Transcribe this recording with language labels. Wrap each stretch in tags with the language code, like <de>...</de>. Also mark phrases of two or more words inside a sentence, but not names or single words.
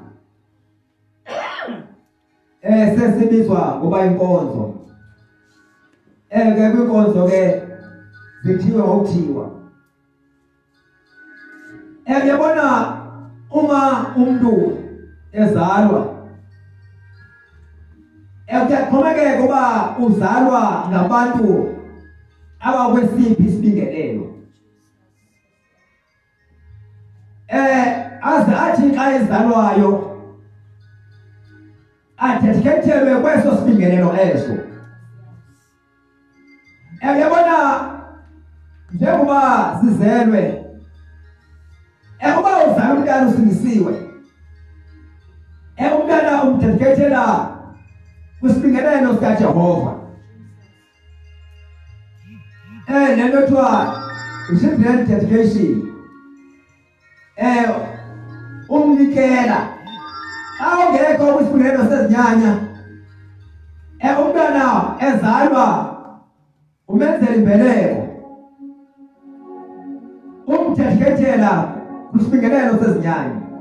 <xh>Sesibizwa ngoba inkonzo. Ke kwinkonzo ke zithiwe ngokuthiwa. Uyabona uma umuntu ezalwa, kuyaxhomekeka uba uzalwa ngabantu abakwesiphi isibingelelo. Aze athi xa ezalwayo adedikethelwe kweso sibingelelo eso. Uyabona njengoba sizelwe, uba uzalwa umntana usindisiwe, umntana umdedikethela kwisibingelelo sikaJehova. Lento kuthiwa i-</xh> <en>children dedication.</en> <xh>Umnikela xa ungekho kwisibingelelo sezinyanya, umntwana ezalwa umenzela imbeleko, umdedikethela kwisibingelelo sezinyanya.</xh>